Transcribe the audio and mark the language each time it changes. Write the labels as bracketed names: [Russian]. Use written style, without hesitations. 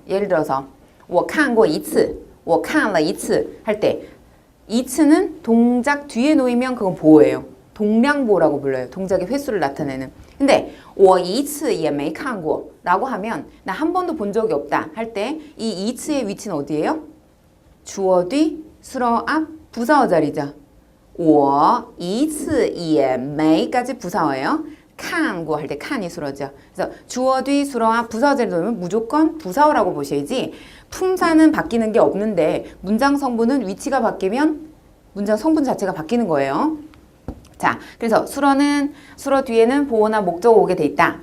[Korean] 예를 들어서 [Chinese] 我看过一次,我看了一次 [Korean] 할 때 이츠는 동작 뒤에 놓이면 그건 보어예요. 동량보라고 불러요. 동작의 횟수를 나타내는. 근데 [Chinese] 我一次也没看过 [Korean] 라고 하면 나 한 번도 본 적이 없다 할 때 이 이츠의 위치는 어디예요? 주어 뒤, 수러 앞, 부사어 자리죠. [Chinese] 我一次也没 [Korean] 까지 부사어예요. 看过할 때 칸이 수러죠. 그래서 주어 뒤, 수러 앞, 부사어 자리에 놓으면 무조건 부사어라고 보셔야지 품사는 바뀌는 게 없는데 문장 성분은 위치가 바뀌면 문장 성분 자체가 바뀌는 거예요. 자, 그래서 수러 뒤에는 보어나 목적어 오게 돼 있다.